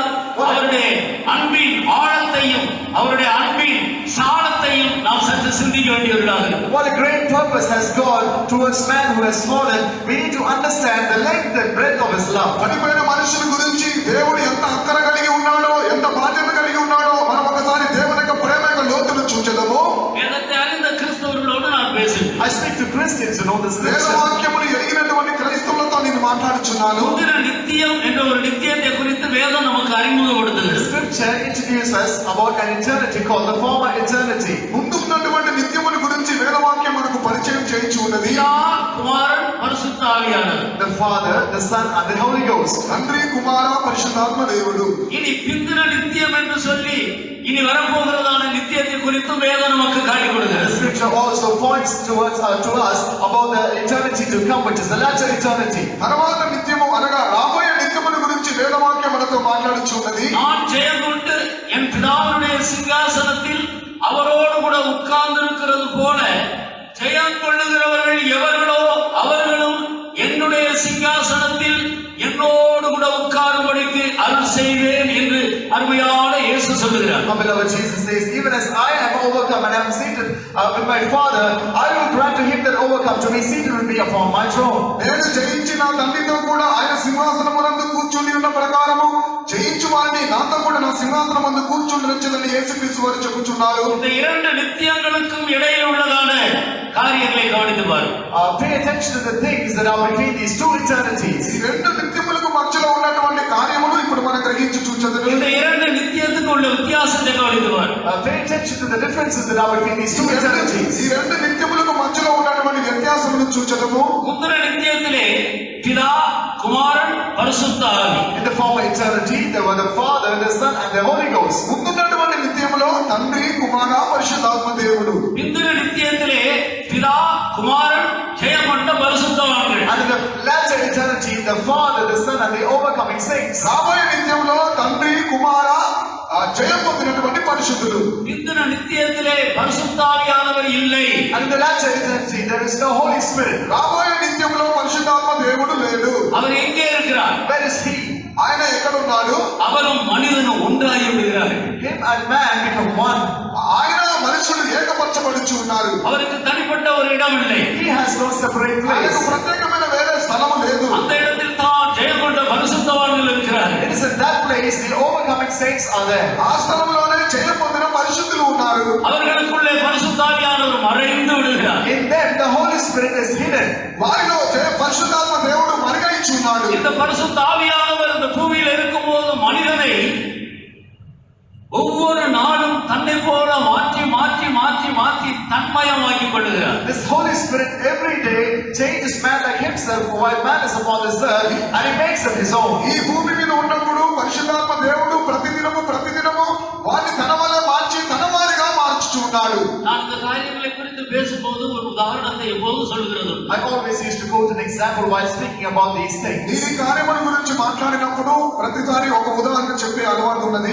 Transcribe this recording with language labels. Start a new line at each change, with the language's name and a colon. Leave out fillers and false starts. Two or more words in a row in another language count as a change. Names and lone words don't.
Tamil: அவருடைய அன்பின் ஆழத்தையும் அவருடைய அன்பின் சாலத்தையும் நாம் சற்று சிந்திக்க வேண்டியவர்களாக.
English: What a great purpose has God towards man who has fallen. We need to understand the length and breadth of his love.
Telugu: పడిపోయిన మనుషుల గురించి దేవుడు ఎంత అక్కర కలిగి ఉన్నాడో, ఎంత బాధ్యత కలిగి ఉన్నాడో మనం ఒకసారి దేవుని యొక్క ప్రేమ యొక్క లోతును చూచెదము.
Tamil: வேதத்தை அறிந்த கிறிஸ்தவர்களோடு நான் பேசுகிறேன்.
English: I speak to Christians who know this
Telugu: వేద
English: scripture.
Telugu: వాక్యములు ఎరిగినటువంటి క్రైస్తవులతో నేను మాట్లాడుచున్నాను.
Tamil: முந்தின நித்தியம் என்ற ஒரு நித்தியத்தை குறித்து வேதம் நமக்கு அறிமுகப்படுத்துகிறது.
English: Scripture introduces us about an eternity called the former eternity.
Telugu: ముందు ఉన్నటువంటి నిత్యముల గురించి వేదవాక్యం మనకు పరిచయం చేయించి ఉన్నది.
Tamil: பிதா, குமாரன், பரிசுத்த ஆவியானவர்.
English: The Father, the Son, and the Holy Ghost.
Telugu: తండ్రి, కుమార, పరిశుద్ధాత్మ దేవుడు.
Tamil: இனி பிந்தின நித்தியம் என்று சொல்லி இனி வரப்போகிறதான நித்தியத்தை குறித்து வேதம் நமக்கு காட்டிக்
English: The
Tamil: கொடுக்கிறது.
English: scripture also points towards to us about the eternity to come, which is the latter eternity.
Telugu: తర్వాత నిత్యము అనగా రాబోయే నిత్యముల గురించి వేదవాక్యం మనతో మాట్లాడుచున్నది.
Tamil: நான் ஜெயம் கொண்டு என் பிதாவுடைய சிங்காசனத்தில் அவரோடு கூட உட்கார்ந்திருக்கிறது போல ஜெயம் கொள்ளுகிறவர்கள் எவர்களோ அவர்களும் என்னுடைய சிங்காசனத்தில் என்னோடு கூட உட்காரும்படிக்கு அருள் செய்வேன் என்று அருமையான இயேசு சொல்லுகிறார்.
English: Our beloved Jesus says, even as I am overcome and am seated with my Father, I will grant to him that overcomes to be seated with me upon my throne.
Telugu: నేను జయించి నా తండ్రితో కూడా ఆయన సింహాసనమునందు కూర్చుని ఉన్న ప్రకారము జయించు వారిని నాతో కూడా నా సింహాసనమందు కూర్చుండొచ్చునని యేసుక్రీస్తు వారు చెప్పుచున్నారు.
Tamil: இந்த இரண்டு நித்தியங்களுக்கும் இடையில் உள்ளதான காரியங்களை கவனித்து பாருங்கள்.
English: Pay attention to the things that are between these two eternities.
Telugu: ఈ రెండు నిత్యములకు మధ్యలో ఉన్నటువంటి కార్యములు ఇప్పుడు మనం గ్రహించి చూచెదము.
Tamil: இந்த இரண்டு நித்தியத்துக்கு உள்ள வித்தியாசத்தை கவனித்து பாருங்கள்.
English: Pay attention to the differences that are between these two eternities.
Telugu: ఈ రెండు నిత్యములకు మధ్యలో ఉన్నటువంటి వ్యత్యాసమును చూచెదము.
Tamil: முந்தின நித்தியத்திலே பிதா, குமாரன், பரிசுத்த ஆவி.
English: In the former eternity, there were the Father, the Son, and the Holy Ghost.
Telugu: ముందున్నటువంటి నిత్యములో తండ్రి, కుమార, పరిశుద్ధాత్మ దేవుడు.
Tamil: பிந்தின நித்தியத்திலே பிதா, குமாரன், ஜெயமண்ட பரிசுத்தவான்கள்.
English: And in the latter eternity, the Father, the Son, and the overcoming saints.
Telugu: రాబోయే నిత్యంలో తండ్రి, కుమార, జయం పొందినటువంటి పరిశుద్ధులు.
Tamil: பிந்தின நித்தியத்திலே பரிசுத்தாவியானவர் இல்லை.
English: And in the latter eternity, there is no Holy Spirit.
Telugu: రాబోయే నిత్యంలో పరిశుద్ధాత్మ దేవుడు లేడు.
Tamil: அவர் எங்கே இருக்கிறார்?
English: Where is He?
Telugu: ఆయన ఎక్కడున్నాడు?
Tamil: அவரும் மனிதனும் ஒன்றாகி விடுகிறார்கள்.
English: Him and man become one.
Telugu: ఆయన మనుషులు ఏకపరచబడుచు ఉన్నారు.
Tamil: அவருக்கு தனிப்பட்ட ஒரு இடம் இல்லை.
English: He has no separate
Telugu: ఆయనకు
English: place.
Telugu: ప్రత్యేకమైన వేరే స్థలము లేదు.
Tamil: அந்த இடத்தில் தான் ஜெயமண்ட பரிசுத்தவான்கள் இருக்கிறார்கள்.
English: It is in that place the overcoming saints are there.
Telugu: ఆ స్థలంలోనే జయం పొందిన పరిశుద్ధులు ఉన్నారు.
Tamil: அவர்களுக்குள்ளே பரிசுத்தாவியானவர் மறைந்து விடுகிறார்.
English: In them, the Holy Spirit is hidden.
Telugu: వారిలో పరిశుద్ధాత్మ దేవుడు మరుగైచి ఉన్నాడు.
Tamil: இந்த பரிசுத்தாவியானவர் இந்த பூமியில் இருக்கும்போது மனிதனை ஒவ்வொரு நாளும் தன்னை போல மாற்றி மாற்றி மாற்றி மாற்றி தன்மயமாக்கிக் கொள்ளுகிறார்.
English: This Holy Spirit every day changes man like himself while man is upon this earth, and he makes him his own.
Telugu: ఈ భూమి మీద ఉన్నప్పుడు పరిశుద్ధాత్మ దేవుడు ప్రతిదినము వారిని తన వల్ల మార్చి తన వారిగా మార్చుచున్నాడు.
Tamil: நான் இந்த காரியங்களை குறித்து பேசும்போது ஒரு உதாரணத்தை எப்போதும் சொல்லுகிறது.
English: I always used to quote an example while speaking about these things.
Telugu: ఈ కార్యముల గురించి మాట్లాడినప్పుడు ప్రతిసారి ఒక ఉదాహరణ చెప్పే అలవాటు ఉన్నది.